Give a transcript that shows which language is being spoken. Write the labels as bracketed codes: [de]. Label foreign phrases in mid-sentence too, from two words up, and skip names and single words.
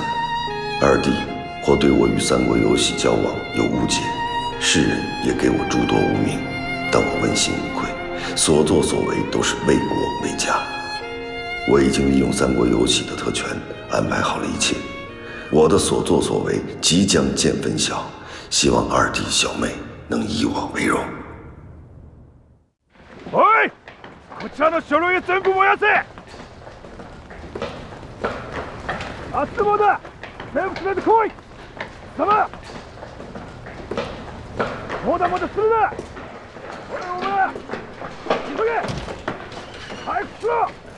[zh] 二弟或对我与三国游戏交往有误解，世人也给我诸多污名，但我问心无愧。所作所为都是为国为家。我已经利用三国游戏的特权安排好了一切，我的所作所为即将见分晓，希望二弟小妹能以我为荣。 [ja] おい、こちらの書類を全部燃やせ。集まだ、全部連れてこい。貴様、もだもだするな。お前。急げ！早くしろ！